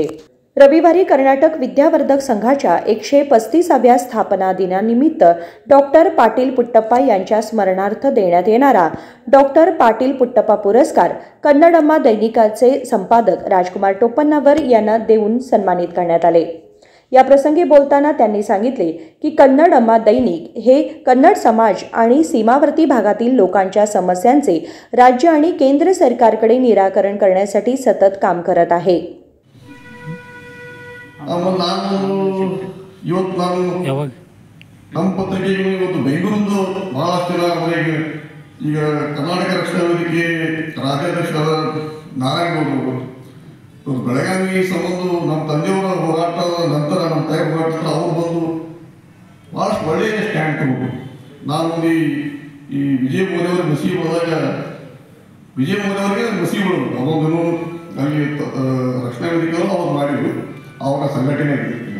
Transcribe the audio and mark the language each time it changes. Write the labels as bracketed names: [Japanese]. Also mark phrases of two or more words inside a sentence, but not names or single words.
[Marathi] रविवारी कर्नाटक विद्यावर्धक संघाच्या 135व्या स्थापना दिनानिमित्त डॉक्टर पाटील पुट्टप्पा यांच्या स्मरणार्थ देण्यात येणारा डॉक्टर पाटील पुट्टप्पा पुरस्कार कन्नडम्मा दैनिकाचे संपादक राजकुमार टोपन्नावर यांना देऊन सन्मानित करण्यात आले। या प्रसंगी बोलताना त्यांनी सांगितले की कन्नडम्मा दैनिक हे कन्नड समाज आणि सीमावर्ती भागातील लोकांच्या समस्यांचे राज्य आणि केंद्र सरकारकडे निराकरण करण्यासाठी सतत काम करत आहे। [Kannada] ನಮ್ಮ ಪತ್ರಿಕೆಗೆ ಇವತ್ತು ಬೆಂಗಳೂರು ಬಹಳಷ್ಟು ಜನ ಅವರಿಗೆ ಈಗ ಕರ್ನಾಟಕ ರಕ್ಷಣಾ ವೇದಿಕೆ ರಾಜ್ಯಾಧ್ಯಕ್ಷರಾದ ನಾರಾಯಣಗೌಡರು ಬೆಳಗಾವಿ ಸಂಬಂಧ ನಮ್ಮ ತಂದೆಯವರ ಹೋರಾಟದ ನಂತರ ನಮ್ಮ ತಾಯಿ ಹೋರಾಟ ಅವರು ಬಂದು ಭಾಳಷ್ಟು ಒಳ್ಳೆಯ ಸ್ಟ್ಯಾಂಡ್ ತಗೊಂಡು ನಾನು ಈ ವಿಜಯ ಮೋದಿಯವರ ಮಸೀಬ್ ಹೋದಾಗ ವಿಜಯ ಮೋದಿಯವರಿಗೆ ಮಸೀಬ್ ಅವರೊಂದು ಅಲ್ಲಿ ರಕ್ಷಣಾ ವೇದಿಕೆಯವರು ಅವ್ರು ಮಾಡಿದ್ರು ಅವರ ಸಂಘಟನೆ ಆಗಿರ್ತಿಲ್ಲ।